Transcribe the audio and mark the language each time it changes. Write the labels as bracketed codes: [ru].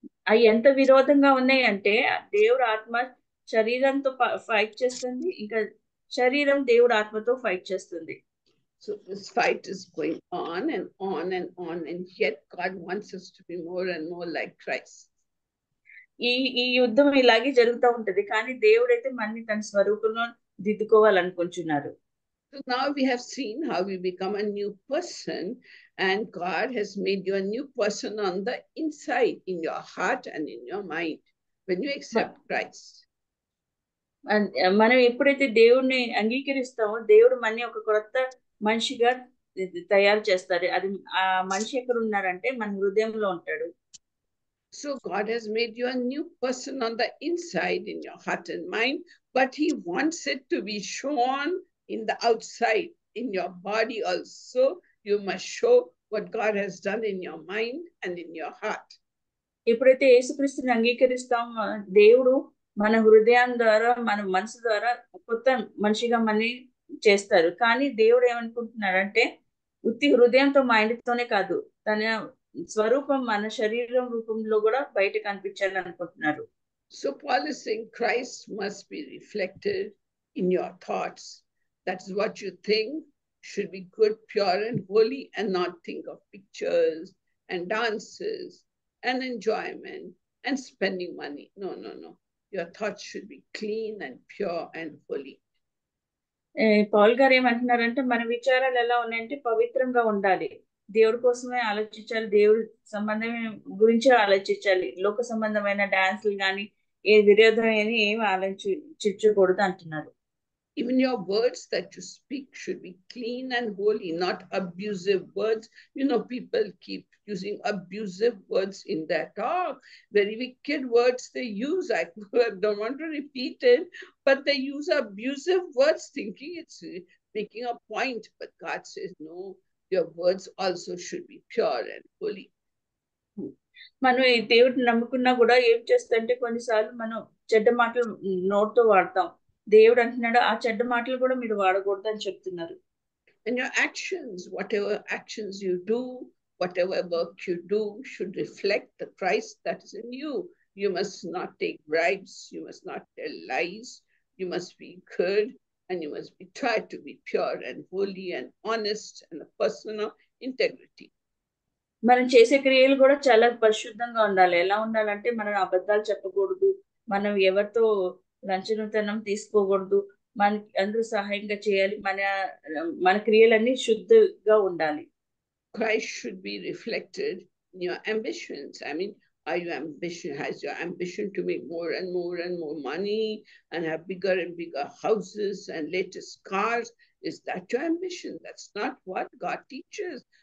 [te] అవి ఎంత విరోధంగా ఉన్నాయి అంటే దేవుడు ఆత్మ శరీరంతో ఫైట్ చేస్తుంది, ఇంకా శరీరం దేవుడు ఆత్మతో ఫైట్ చేస్తుంది. [en] So this fight is going on and on and on, and yet God wants us to be more and more like Christ. [te] ఈ యుద్ధం ఇలాగే జరుగుతూ ఉంటది, కానీ దేవుడైతే మనని తన స్వరూపంలో దిద్దుకోవాలనుకుంటున్నారు. [en] So now we have seen how we become a new person, and God has made you a new person on the inside, in your heart and in your mind, when you accept Christ. [te] మనం ఎప్పుడైతే దేవుడిని అంగీకరిస్తామో దేవుడు మనని ఒక కొత్త మనిషిగా తయారు చేస్తారు. అది ఆ మనిషి ఎక్కడ ఉన్నారంటే మన హృదయంలో ఉంటాడు. [en] So God has made you a new person on the inside, in your heart and mind, but He wants it to be shown in the outside, in your body also. You must show what God has done in your mind and in your heart. [te] ఎప్పుడైతే యేసుక్రీస్తుని అంగీకరిస్తామో దేవుడు మన హృదయం ద్వారా, మన మనసు ద్వారా కొత్త మనిషిగా మనని చేస్తారు. కానీ దేవుడు ఏమనుకుంటున్నారంటే ఉత్తి హృదయంతో మైండ్తోనే కాదు, తన స్వరూపం మన శరీరం రూపంలో కూడా బయట కనిపించాలి అనుకుంటున్నారు. [en] So Paul is saying Christ must be reflected in your thoughts. That's what you think should be good, pure and holy, and not think of pictures and dances and enjoyment and spending money. No, no, no. Your thoughts should be clean and pure and holy. [te] Paul గారు ఏమంటున్నారంటే మన విచారాలు ఎలా ఉన్నాయంటే పవిత్రంగా ఉండాలి, దేవుడి కోసమే ఆలోచించాలి, దేవుడి సంబంధం గురించే ఆలోచించాలి. లోక సంబంధమైన డాన్సులు కానీ ఏ విరోధమైన ఏమి ఆలోచించకూడదు అంటున్నారు. [en] Even your words that you speak should be clean and holy, not abusive words. You know, people keep using abusive words in their talk. Very wicked words they use. I don't want to repeat it, but they use abusive words thinking it's making a point. But God says, no, your words also should be pure and holy. [te] మనం ఈ దేవుడిని నమ్ముకున్నా కూడా ఏం చేస్తుంటే కొన్నిసార్లు మనం చెడ్డ మాటలు నోటితో వాడతాం. దేవుడు అంటున్నాడు ఆ చెడ్డ మాటలు కూడా మీరు వాడకూడదు అని చెప్తున్నారు. [en] And your actions, whatever actions you do, whatever work you do, should reflect the Christ that is in you. You must not take bribes. You must not tell lies. You must be good, and you must be try to be pure and holy and honest and a person of integrity. [te] మనం చేసే క్రియలు కూడా చాలా పరిశుద్ధంగా ఉండాలి. ఎలా ఉండాలంటే మనం అబద్ధాలు చెప్పకూడదు, మనం ఎవరితో లంచనతనం తీసుకోకూడదు, మనకి అందరూ సహాయంగా చేయాలి, మన క్రియలన్నీ శుద్ధిగా ఉండాలి. [en] Christ should be reflected in your ambitions. I mean, has your ambition to make more and more and more money and have bigger and bigger houses and latest cars? Is that your ambition? That's not what God teaches.